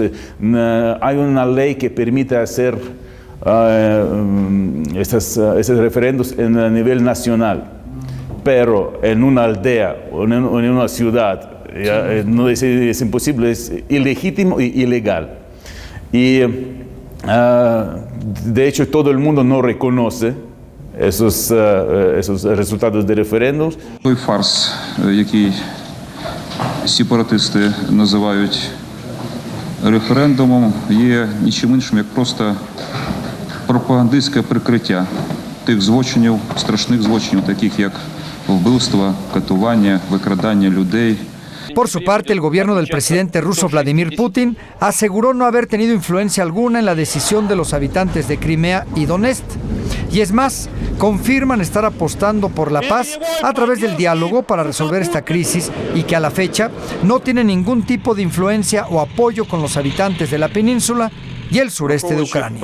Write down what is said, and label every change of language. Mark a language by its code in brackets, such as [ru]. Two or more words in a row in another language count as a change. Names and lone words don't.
[es] Hay una ley que permite hacer esos referendos a nivel nacional, pero en una aldea o en una ciudad no es imposible, es ilegítimo y ilegal. Y de hecho todo el mundo no reconoce esos resultados de referéndums. [uk] Той фарс, який сепаратисти називають референдумом, є нічим іншим, як просто пропагандистське прикриття тих злочинів, страшних злочинів, таких як вбивства, катування, викрадання людей. [es] Por su parte, el gobierno del presidente ruso Vladimir Putin aseguró no haber tenido influencia alguna en la decisión de los habitantes de Crimea y Donetsk. Y es más, confirman estar apostando por la paz a través del diálogo para resolver esta crisis y que a la fecha no tiene ningún tipo de influencia o apoyo con los habitantes de la península y el sureste de Ucrania.